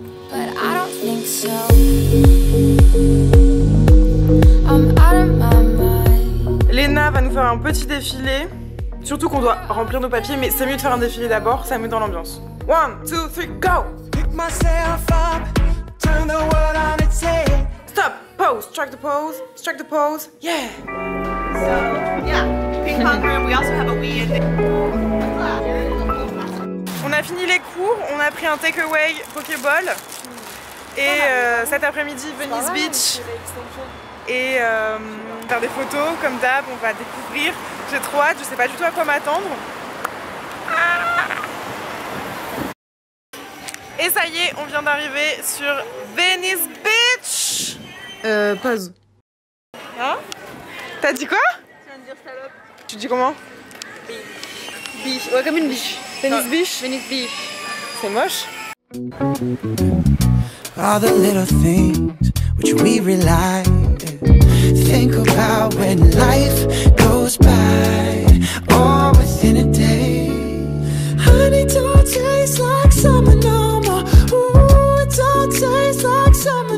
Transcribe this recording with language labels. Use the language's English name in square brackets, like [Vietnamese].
[English] But I don't think so. I'm out of my mind. [French] Léna va nous faire un petit défilé. Surtout qu'on doit remplir nos papiers, mais c'est mieux de faire un défilé d'abord, ça met dans l'ambiance. [English] 1, 2, 3, go! Pick myself up, turn the world on its head. Stop, pose, strike the pose, yeah! So, yeah, ping pong room, we also have a Wii in there. [French] On a fini les cours, on a pris un takeaway Pokéball. Et cet après-midi, Venice Beach. Et faire des photos, comme d'hab, on va découvrir. J'ai trop hâte, je sais pas du tout à quoi m'attendre. Et ça y est, on vient d'arriver sur Venice Beach. Pause. Hein? T'as dit quoi? Tu viens de dire salope. Tu dis comment? Biche, ouais, comme une biche. Venice Beach? Venice Beach. C'est moche. [English] All the little things which we rely. Think about when life goes by, all within a day. Honey, don't taste like summer no more. Ooh, it don't taste like summer.